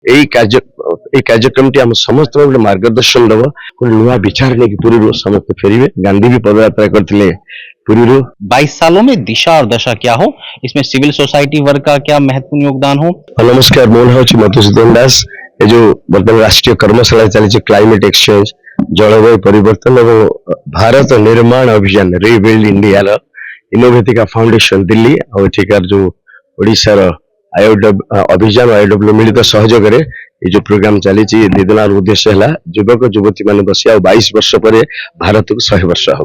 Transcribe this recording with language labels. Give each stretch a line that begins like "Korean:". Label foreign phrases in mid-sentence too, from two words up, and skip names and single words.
Bangla: এই কার্য এই কার্যক্রমটি
Odia: ଆମ ସମସ୍ତଙ୍କୁ ଗୋଟେ ମାର୍ଗଦର୍ଶନ ଦେବ, ଗୋଟେ ନୂଆ ବିଚାର ନେଇକି ପୁରୀରୁ ସମସ୍ତେ ଫେରିବେ। ଗାନ୍ଧୀ ବି ପଦଯାତ୍ରା କରିଥିଲେ ପୁରୀରୁ।
Hindi: 22 सालों में दिशा और दशा क्या हो, इसमें
English: civil society
Hindi: वर्ग का क्या महत्वपूर्ण योगदान हो। नमस्कार,
Odia: ମୋ ନାଁ ହେଉଛି ମଧୁସୂଦନ ଦାସ। ଏ ଯୋଉ ବର୍ତ୍ତମାନ ରାଷ୍ଟ୍ରୀୟ କର୍ମଶାଳା ଚାଲିଛି
English: climate exchange,
Odia: ଜଳବାୟୁ ପରିବର୍ତ୍ତନ ଏବଂ ଭାରତ ନିର୍ମାଣ ଅଭିଯାନ ରିବିଲ୍ଡ ଇଣ୍ଡିଆର ଇନୋଭେଟିକା ଫାଉଣ୍ଡେସନ ଦିଲ୍ଲୀ ଆଉ ଏଠିକାର ଯୋଉ ଓଡ଼ିଶାର ଅଭିଯାନ ଆଇଡବ୍ଲ୍ୟୁ ମିଳିତ ସହଯୋଗରେ ଏ ଯୋଉ ପ୍ରୋଗ୍ରାମ ଚାଲିଛି, ଦି ଦିନର ଉଦ୍ଦେଶ୍ୟ ହେଲା ଯୁବକ ଯୁବତୀ ମାନେ ବସି ଆଉ 22 ବର୍ଷ ପରେ ଭାରତକୁ 100 ବର୍ଷ ହବ।